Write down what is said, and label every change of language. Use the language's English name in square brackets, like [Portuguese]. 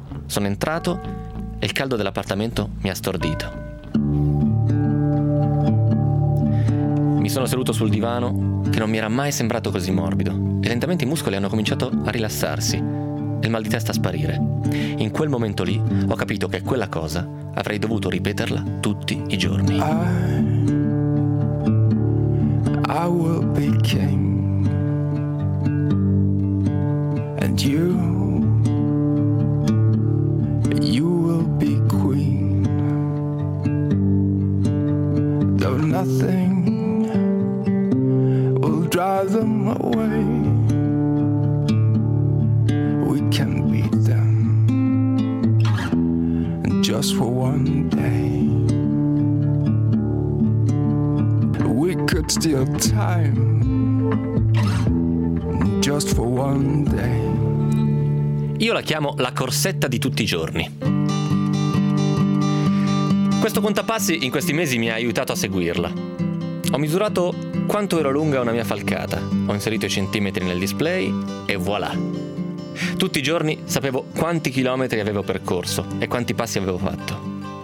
[Italian] Sono entrato e il caldo dell'appartamento mi ha stordito. Mi sono seduto sul divano, che non mi era mai sembrato così morbido, e lentamente i muscoli hanno cominciato a rilassarsi e il mal di testa a sparire. In quel momento lì ho capito che quella cosa avrei dovuto ripeterla tutti i giorni. [English] I will be king and you will be queen though nothing drive them away. We can beat them just for one day. We could steal time just for one day. [Italian] Io la chiamo la corsetta di tutti i giorni. Questo contapassi in questi mesi mi ha aiutato a seguirla. Ho misurato quanto ero lunga una mia falcata, ho inserito i centimetri nel display e voilà. Tutti i giorni sapevo quanti chilometri avevo percorso e quanti passi avevo fatto.